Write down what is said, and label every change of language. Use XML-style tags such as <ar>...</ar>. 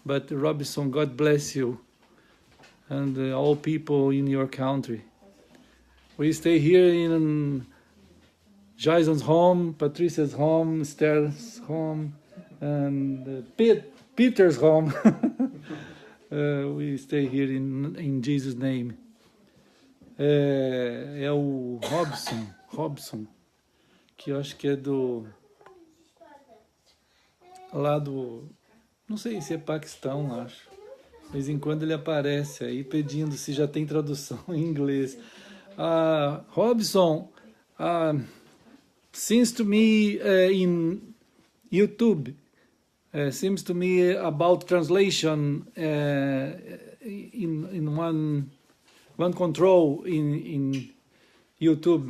<en>But Robinson, God bless you and all people in your country. We stay here in Jason's home, Patricia's home, Esther's home, and Peter's home. We stay here in Jesus' name.</en> <pt>É o Robson, que eu acho que é lá do, não sei se é Paquistão, acho. De vez em quando ele aparece aí pedindo se já tem tradução em inglês.</pt> <en>Robson, seems to me in YouTube, seems to me about translation in one control in YouTube.</en>